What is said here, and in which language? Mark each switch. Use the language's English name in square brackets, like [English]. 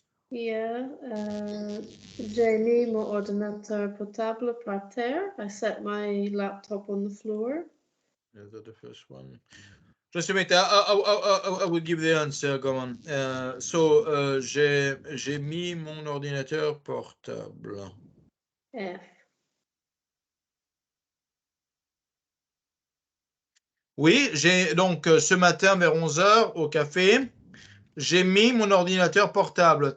[French] Yeah, j'ai mis mon ordinateur portable par terre. [English] I set my laptop on the floor. Is that the first one? Just a minute, I will give the answer, go on. [French] So, j'ai mis mon ordinateur portable. F. Oui, j'ai donc ce matin vers 11 heures au café, j'ai mis mon ordinateur portable.